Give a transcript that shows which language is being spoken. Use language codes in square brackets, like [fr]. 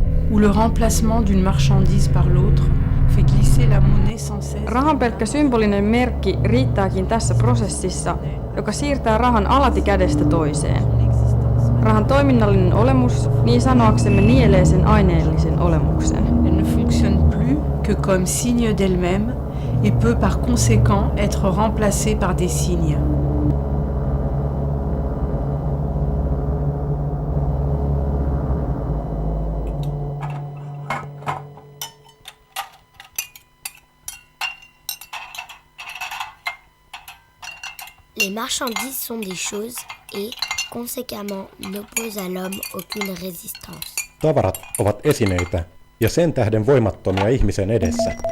[fr] Où le remplacement d'une marchandise par l'autre fait glisser la monnaie sans cesse. [fi] Rahan pelkkä symbolinen merkki riittääkin tässä prosessissa, joka siirtää rahan alati kädestä toiseen. Rahan toiminnallinen olemus niin sanoaksemme nielee sen aineellisen olemuksen. [fr] Elle ne fonctionne plus que comme signe d'elle-même et peut par conséquent être remplacée par des signes. Les marchandises sont des choses et, conséquemment, n'opposent à l'homme aucune résistance. [fi] Tavarat ovat esineitä ja sen tähden voimattomia ihmisen edessä.